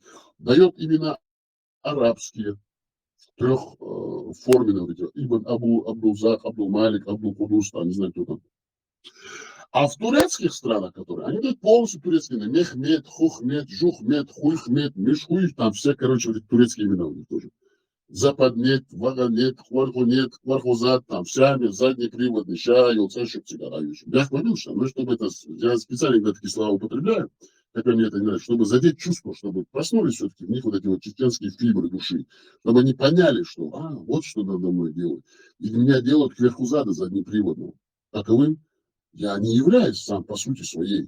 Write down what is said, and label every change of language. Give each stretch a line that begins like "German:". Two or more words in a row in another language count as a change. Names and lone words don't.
Russian: Дает имена арабские, трехформенные, Ибн Абдул-Зах, Абдул-Малик, Абдул-Кудус, не знаю, кто там. А в турецких странах, которые, они дают полностью турецкие имена. Мехмед, Хухмед, Жухмед, Хуйхмед, Мишхуй, там все, короче, вот турецкие имена у них тоже. Западнет, Ваганет, Хвархунет, Хвархузат, там, Сями, заднеприводный, Ща, Елца, Шептигарающий. Я говорил, что, чтобы это, я специально когда такие слова употребляю, хотя мне это не нравится, чтобы задеть чувство, чтобы проснулись все-таки в них вот эти вот чеченские фибры души, чтобы они поняли, что, вот что надо мной делать. И меня делают кверхузада заднеприводного. Таковым я не являюсь сам по сути своей.